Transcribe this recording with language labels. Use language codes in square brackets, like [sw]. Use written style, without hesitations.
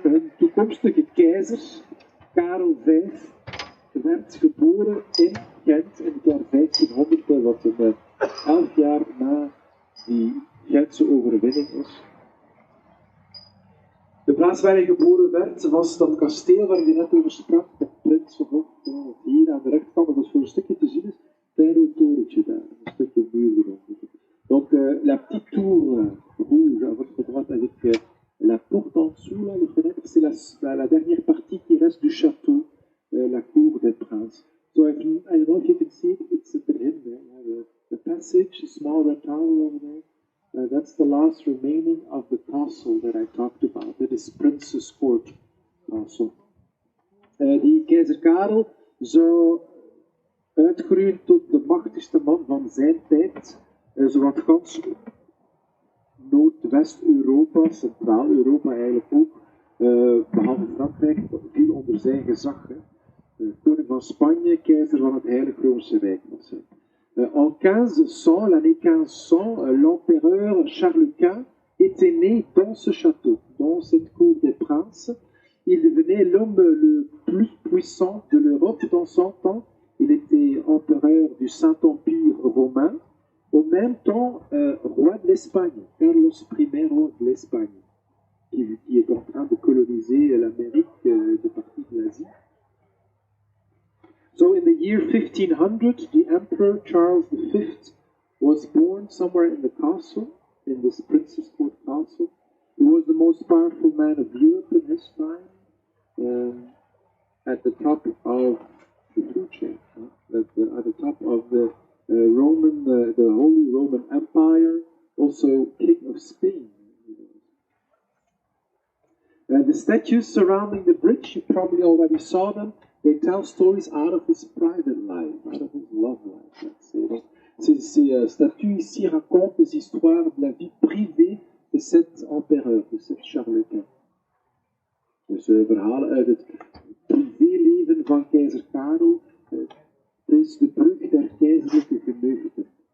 [nl] Hun toekomstige keizer, Karel V, werd geboren in Gent in het jaar 1500, wat 11 jaar na die Gentse overwinning is. De plaats waar hij geboren werd was dat kasteel waar je net over sprak, de Prins of hier aan de rechterkant, dat is voor een stukje te zien is, klein rood torentje daar, een stukje muur eronder. [fr] Donc la petite tour rouge à votre droite avec la porte en dessous, là, les fenêtres, c'est la dernière partie qui reste du château, la cour des princes. [en] So I don't know if you can see it, it's at the end there, the passage, a small red tower over there. That's the last remaining of the castle that I talked about. That is Prince's Court Castle. [nl] Die keizer Karel zou uitgroeien tot de machtigste man van zijn tijd. Zowat gans Noordwest-Europa, Centraal-Europa eigenlijk ook, behalve Frankrijk, viel onder zijn gezag. Koning van Spanje, keizer van het Heilige Roomse Rijk was hij. [fr] En 1500, l'année 1500, l'empereur Charles Quint était né dans ce château, dans cette cour des princes. Il devenait l'homme le plus puissant de l'Europe dans son temps. Il était empereur du Saint-Empire romain, au même temps roi de l'Espagne, Carlos I, roi de l'Espagne, qui est en train de coloniser l'Amérique de partie de l'Asie. [en] So in the year 1500, the Emperor Charles V was born somewhere in the castle, in this Prince's Court Castle. He was the most powerful man of Europe in his time, at the top of the food chain, at the top of the the Holy Roman Empire, also King of Spain. The statues surrounding the bridge, you probably already saw them. They tell stories out of his private life, out of his love life, let's say. [fr] Donc, ces statues ici racontent des histoires de la vie privée de cet empereur, de cet Charles Quint. [nl] Dus verhalen uit het privéleven van keizer Karel. Het is de brug der keizerlijke geneugten.